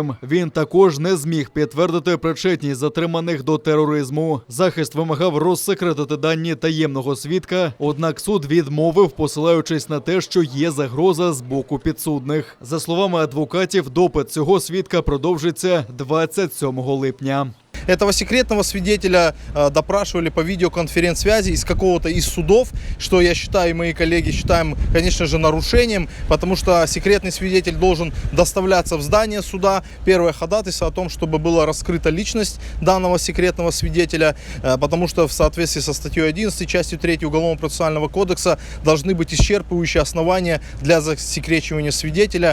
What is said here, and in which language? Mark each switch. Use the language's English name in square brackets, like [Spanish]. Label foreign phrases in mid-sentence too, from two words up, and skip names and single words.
[Ukrainian] Він також не зміг підтвердити причетність затриманих до тероризму. Захист вимагав розсекретити дані таємного свідка, однак суд відмовив, посилаючись на те, що є загроза з боку підсудних. За словами адвокатів, допит цього свідка продовжиться 27 липня. [Russian] Этого секретного свидетеля допрашивали по видеоконференц-связи из какого-то из судов, что я считаю, и мои коллеги считаем, конечно же, нарушением, потому что секретный свидетель должен доставляться в здание суда. Первое ходатайство о том, чтобы была раскрыта личность данного секретного свидетеля, потому что в соответствии со статьей 11, частью 3 Уголовно-процессуального кодекса должны быть исчерпывающие основания для засекречивания свидетеля.